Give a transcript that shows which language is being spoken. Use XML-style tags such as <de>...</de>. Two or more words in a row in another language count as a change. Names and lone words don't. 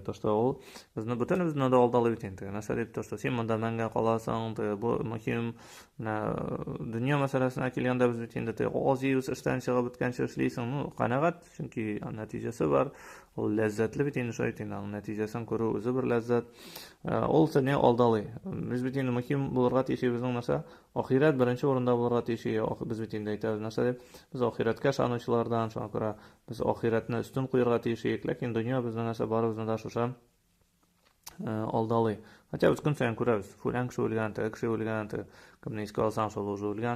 <ru>То что</ru> <tt>ул безне бөтенебезне дә алдалый бит инде. Нәрсә дип,</tt> <ru>то что</ru> <tt>син монда мәңгә каласың, бу мөһим дөнья мәсьәләсенә килгәндә без бит инде аз йөз эштән чыгып беткәнче эшлисең, ну канәгать, чөнки нәтиҗәсе бар. Ул ләззәтле бит инде шулай инде, нәтиҗәсен күрү үзе бер ләззәт. Ул сезне алдалый. Без бит инде мөһим булырга тиешебезнең нәрсә? Ахират беренче урында булырга тиеш. Без бит инде әйтәбез нәрсә дип, без ахиратка ышанучылардан, шуңа күрә без ахиратны үстен куярга тиеш, ләкин дөнья безнең нәрсә барыбызны да шуша алдалый. Хотя без көн саен күрәбез, фулан кеше үлгән, теге кеше үлгән, кемне искә алсаң шул уже үлгән.</tt>